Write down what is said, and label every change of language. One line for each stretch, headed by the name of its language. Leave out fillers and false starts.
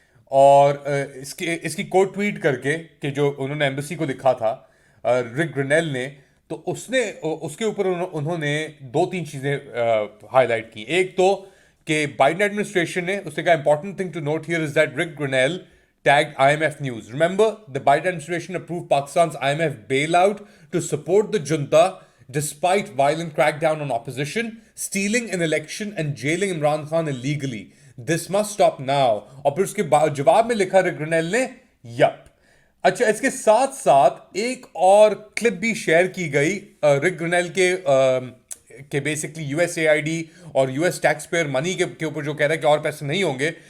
Hindi: और इसकी coat tweet करके कि जो उन्होंने एम्बेसी को लिखा था रिक ग्रेनेल ने, तो उसके ऊपर उन्होंने दो तीन चीजें हाईलाइट की। एक तो कि बाइडेन एडमिनिस्ट्रेशन ने उसने कहा
English: Important thing to note here is that Rick Grenell tagged IMF news. Remember, the Biden administration approved Pakistan's IMF bailout to support the junta despite violent crackdown on opposition, stealing an election and jailing Imran Khan illegally. This must stop now.
Hindi: और फिर उसके जवाब में लिखा रिक Grenell ने yup. अच्छा, इसके साथ साथ एक और क्लिप भी शेयर की गई रिक ग्रेनेल के बेसिकली यूएसएआईडी और यूएस टैक्स पेयर मनी के ऊपर जो कह रहा है कि और पैसे नहीं होंगे।